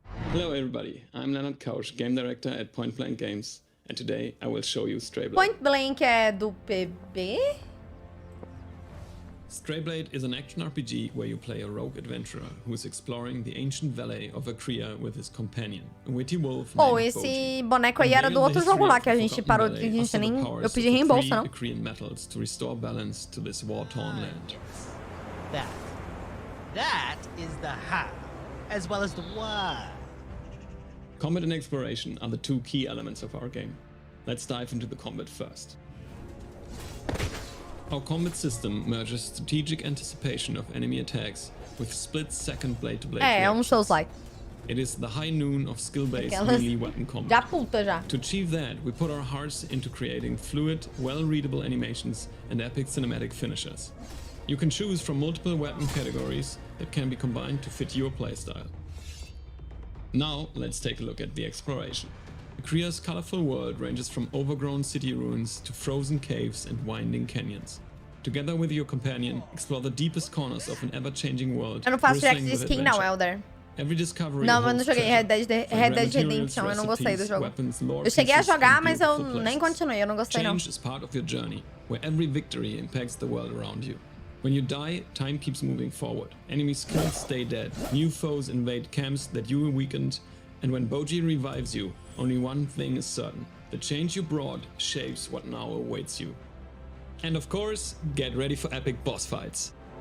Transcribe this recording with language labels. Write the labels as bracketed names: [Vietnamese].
[English] Hello everybody, I'm Leonard Couch, Game Director at Point Blank Games, and today I will show you Strayblade. [Portuguese] Point Blank é do PB? [English] Strayblade is an action RPG where you play a rogue adventurer who is exploring the ancient valley of Kriya with his companion, a witty wolf named [Portuguese] esse boneco aí era do outro jogo lá que a gente parou, que a gente nem... Eu pedi reembolso, não? [English] Kriyan metals to restore balance to this war-torn land. That is the how, as well as the why. Combat and exploration are the 2 key elements of our game. Let's dive into the combat first. Our combat system merges strategic anticipation of enemy attacks with split-second blade-to-blade reactions. Souls-like. It is the high noon of skill-based melee weapon combat. [Portuguese] Já puta, já. [English] To achieve that, we put our hearts into creating fluid, well-readable animations and epic cinematic finishes. You can choose from multiple weapon categories that can be combined to fit your playstyle. Now, let's take a look at the exploration. Kriya's colorful world ranges from overgrown city ruins to frozen caves and winding canyons. Together with your companion, explore the deepest corners of an ever-changing world. [Portuguese] Eu não faço react de skin não, Elder. [English] Every discovery [Portuguese] não, eu não joguei Red Dead Redemption, eu não gostei do jogo. Eu cheguei a jogar, mas eu nem continuei, eu não gostei não. [English] Change is part of your journey, where every victory impacts the world around you. When you die, time keeps moving forward. Enemies killed stay dead. New foes invade camps that you weakened. And when Boji revives you, only one thing is certain. The change you brought shapes what now awaits you. And of course, get ready for epic boss fights.